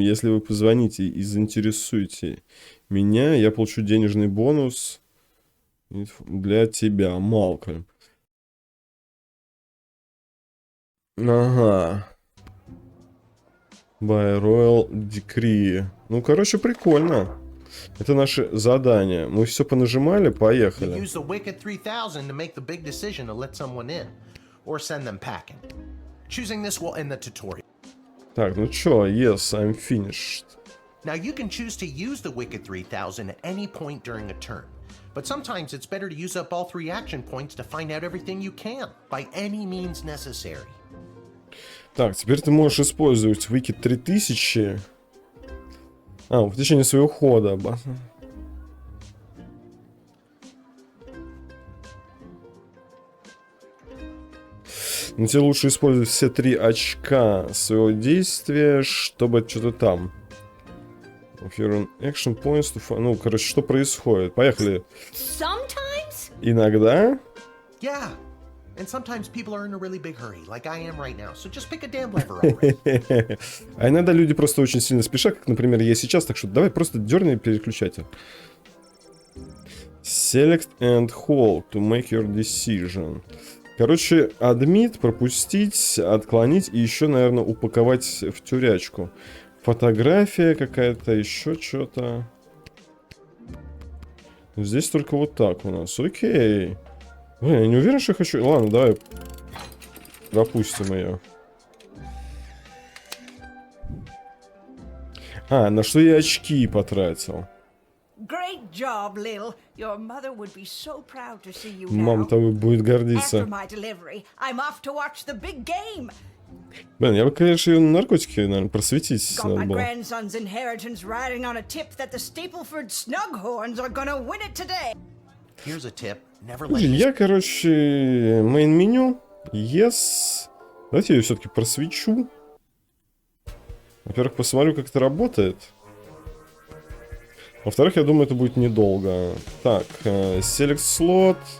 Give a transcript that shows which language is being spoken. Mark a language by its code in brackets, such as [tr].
[ru] Если вы позвоните и заинтересуете меня, я получу денежный бонус для тебя, Малкольм. [en] Ага. By Royal Decree. [ru] Ну, короче, прикольно. Это наше задание. Мы все понажимали, поехали. [en] Use the Wicked 3000 to make the big decision to let someone in or send them packing. Choosing this will end the tutorial. [ru] Так, ну чё, [en] yes, I'm finished. Now you can choose to use the Wicked 3000 at any point during a turn. But sometimes it's better to use up all 3 action points to find out everything you can, by any means necessary. [ru] Так, теперь ты можешь использовать Wicked 3000 в течение своего хода. Но тебе лучше использовать все 3 очка своего действия, чтобы что-то там. [en] Action points to... [ru] Ну, короче, что происходит? Поехали. [en] Sometimes? [ru] Иногда? [en] Yeah. And sometimes people are in a really big hurry, like I am right now. So just pick a damn lever already. [ru] А иногда люди просто очень сильно спешат, как, например, я сейчас. Так что давай просто дерни переключатель. [en] Select and hold to make your decision. [ru] Короче, admit, пропустить, отклонить и еще, наверное, упаковать в тюрячку. Фотография какая-то, еще что-то. Здесь только вот так у нас. Окей. Блин, я не уверен, что я хочу... Ладно, давай пропустим ее. На что я очки потратил? [en] Great job, Lil. Your mother would be so proud to see you now. [ru] Мама тобой будет гордиться. [en] After my delivery, I'm off to watch the big game. [ru] Блин, я бы, конечно, ее на наркотики, наверное, просветить [en] Got [ru] надо [en] my [ru] было. [en] grandson's inheritance riding on a tip that the Stapleford Snughorns are gonna win it today. Here's a tip. Never let [ru] Слушай, я, короче, мейн-меню. [en] Yes. [ru] Давайте я ее все-таки просвечу. Во-первых, посмотрю, как это работает. Во-вторых, я думаю, это будет недолго. [en] Так, Select Slot.